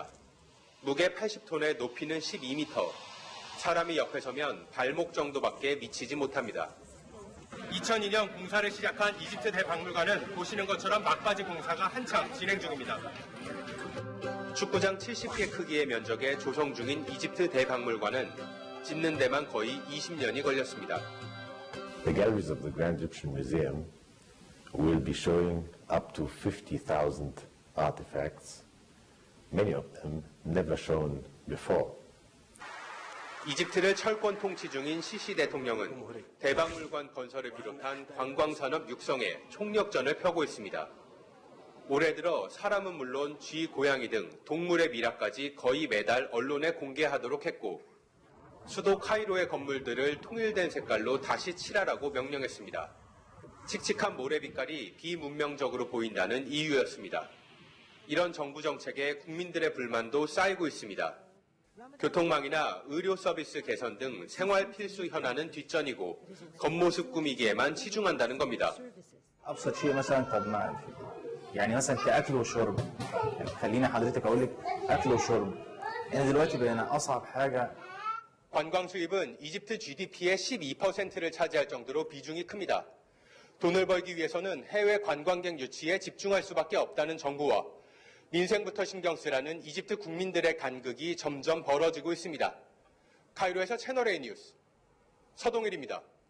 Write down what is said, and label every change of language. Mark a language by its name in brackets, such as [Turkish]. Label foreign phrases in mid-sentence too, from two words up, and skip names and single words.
[Korean] 무게 80톤에 높이는 12m, 사람이 옆에 서면 발목 정도밖에 미치지 못합니다. 2002년 공사를 시작한 이집트 대박물관은 보시는 것처럼 막바지 공사가 한창 진행 중입니다. 축구장 70개 크기의 면적에 조성 중인 이집트 대박물관은 짓는 데만 거의 20년이 걸렸습니다. [English] The galleries of the Grand Egyptian Museum will be showing up to 50,000 artifacts, many of them never shown before. [Korean] 이집트를 철권 통치 중인 시시 대통령은 대박물관 건설을 비롯한 관광산업 육성에 총력전을 펴고 있습니다. 올해 들어 사람은 물론 쥐, 고양이 등 동물의 미라까지 거의 매달 언론에 공개하도록 했고 수도 카이로의 건물들을 통일된 색깔로 다시 칠하라고 명령했습니다. 칙칙한 모래 빛깔이 비문명적으로 보인다는 이유였습니다. 이런 정부 정책에 국민들의 불만도 쌓이고 있습니다. 교통망이나 의료 서비스 개선 등 생활 필수 현안은 뒷전이고 겉모습 꾸미기에만 치중한다는 겁니다. [Arabic] ابسط شيء مثلا طب ما يعني مثلا كاكل وشرب خليني حضرتك اقول لك اكل وشرب انا دلوقتي بقينا اصعب حاجه. [Korean] 관광 수입은 이집트 GDP의 12%를 차지할 정도로 비중이 큽니다. 돈을 벌기 위해서는 해외 관광객 유치에 집중할 수밖에 없다는 정부와 민생부터 신경 쓰라는 이집트 국민들의 간극이 점점 벌어지고 있습니다. 카이로에서 채널A 뉴스 서동일입니다.